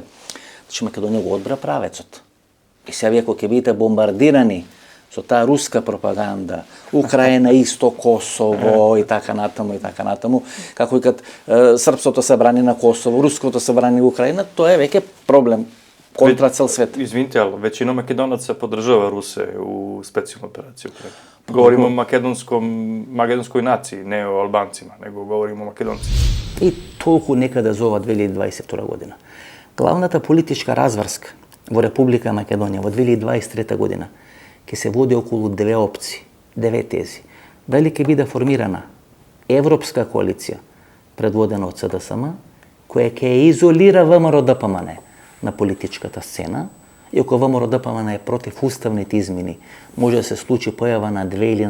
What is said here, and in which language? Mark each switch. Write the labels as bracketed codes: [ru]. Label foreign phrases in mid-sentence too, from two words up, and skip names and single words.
[mk] Значи Македонија го одбра правецот. И сега вие кога ќе бидете бомбардирани со таа руска пропаганда, Украина исто Косово и така натаму, како и кад српското се брани на Косово, руското се брани Украина, тоа е веќе проблем контра цел свет. [sr] Извинite, ali većina Makedonaca podržava Ruse u specijalnu operaciju. Govorimo o makedonskoj naciji, ne o Albancima, nego govorimo o Makedoncima. [mk] И толку некаде за ова 2022 година. Главната политичка разврска во Република Македонија во 2023 година ќе се води околу две опции, две тези. Дали ќе биде формирана европска коалиција предводена од СДСМ, која ќе изолира ВМРО ДПМН на политичката сцена, Иако ВМРО-ДПМН е против уставните измени, може да се случи појава на 2 или на